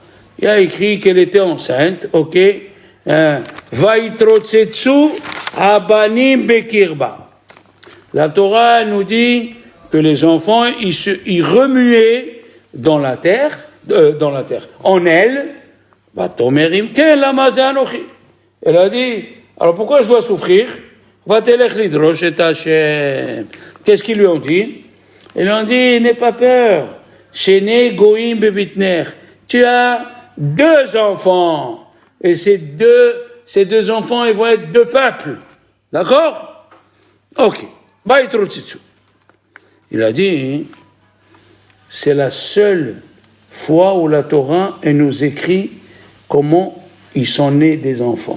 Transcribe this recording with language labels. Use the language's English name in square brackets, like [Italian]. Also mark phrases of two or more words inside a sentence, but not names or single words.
[French] Il a écrit qu'elle était enceinte, ok? [Hebrew] ויתרוצצו הבנים בקרבה. [French] La Torah nous dit que les enfants, ils remuaient dans la terre, en elle. [Hebrew] ותאמר אם כן למה זה אנכי. [French] Elle a dit, alors pourquoi je dois souffrir? [Hebrew] ותלך לדרוש את השם. [French] Qu'est-ce qu'ils lui ont dit? Ils lui ont dit, n'aie pas peur. [Hebrew] שני גויים בבטנך. [French] Tu as 2 enfants. Et ces deux enfants, ils vont être 2 peuples. D'accord? Ok. Il a dit, c'est la seule fois où la Torah elle nous écrit comment ils sont nés des enfants.